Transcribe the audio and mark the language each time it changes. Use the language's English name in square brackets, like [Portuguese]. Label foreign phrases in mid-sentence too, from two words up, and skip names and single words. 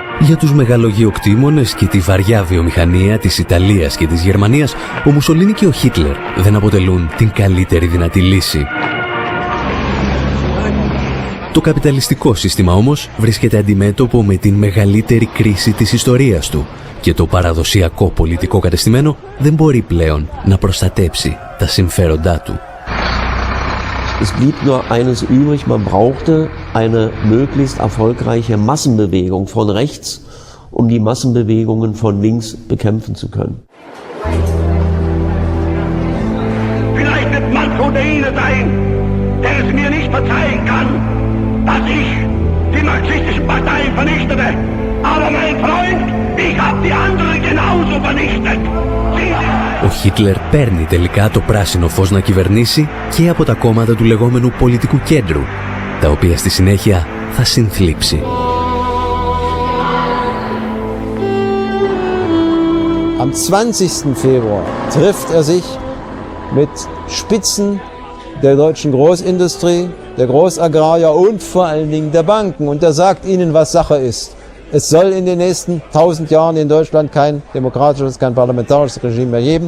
[Greek] Για τους μεγαλογεωκτήμονες και τη βαριά βιομηχανία της Ιταλίας και της Γερμανίας, ο Μουσολίνι και ο Χίτλερ δεν αποτελούν την καλύτερη δυνατή λύση. Το καπιταλιστικό σύστημα όμως βρίσκεται αντιμέτωπο με την μεγαλύτερη κρίση της ιστορίας του και το παραδοσιακό πολιτικό κατεστημένο δεν μπορεί πλέον να προστατέψει τα συμφέροντά του. [German] Es blieb nur eines übrig, man brauchte eine möglichst erfolgreiche Massenbewegung von rechts, um die Massenbewegungen von links bekämpfen zu können. Vielleicht wird Manfred derjenige sein, der es mir nicht verzeihen kann, dass ich die marxistischen Parteien vernichtete. Aber mein Freund, ich habe die anderen genauso vernichtet. [Greek] Ο Χίτλερ παίρνει τελικά το πράσινο φως να κυβερνήσει και από τα κόμματα του λεγόμενου πολιτικού κέντρου, τα οποία στη συνέχεια θα συνθλίψει. [German] Am 20. Februar trifft er sich mit Spitzen der deutschen Großindustrie, der Großagrarier und vor allen Dingen der Banken. Und er sagt ihnen, was Sache ist. Es soll in den nächsten 1000 Jahren in Deutschland kein demokratisches, kein parlamentarisches Regime mehr geben.